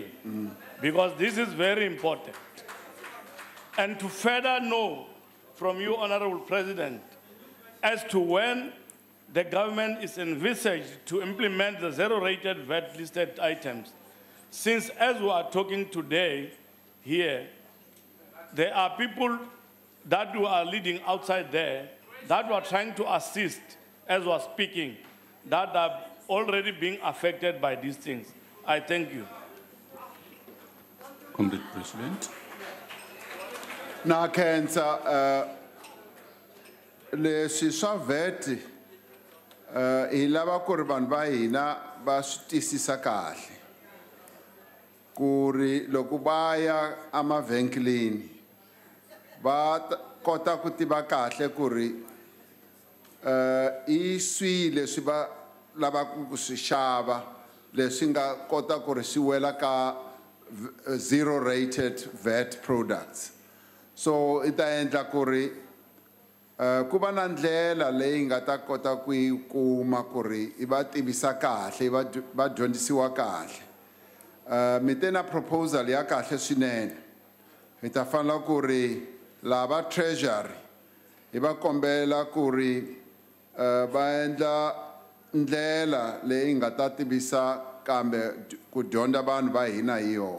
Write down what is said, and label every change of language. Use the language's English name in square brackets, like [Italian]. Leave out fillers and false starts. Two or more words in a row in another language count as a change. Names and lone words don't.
[English] Because this is very important. And to further know from you, Honorable President, as to when the government is envisaged to implement the zero-rated VAT-listed items, since as we are talking today here, there are people that we are leading outside there that we are trying to assist as we are speaking, that are already being affected by these things. I thank you. Comrade President. [Tsonga] Na khensa leswi swa VAT hi lava ku ri vanhu va hina va swi twisisa kahle ku ri loko va ya emavhengeleni va kota ku tiva kahle ku ri I swi leswi va lavaka ku swi xava leswi nga kota ku ri swi wela ka [English] zero-rated VAT products. [Tsonga] So ita endla ku ri ku va na ndlela leyi nga ta kota ku yi kuma ku ri I va tivisa kahle va dyondzisiwa kahle. Mi te na proposal ya kahle swinene. Hi ta fanele ku ri lava treasury hi va kombela ku ri va endla ndlela leyi nga ta tivisa kambe ku dyondza vanhu va hina hi yona.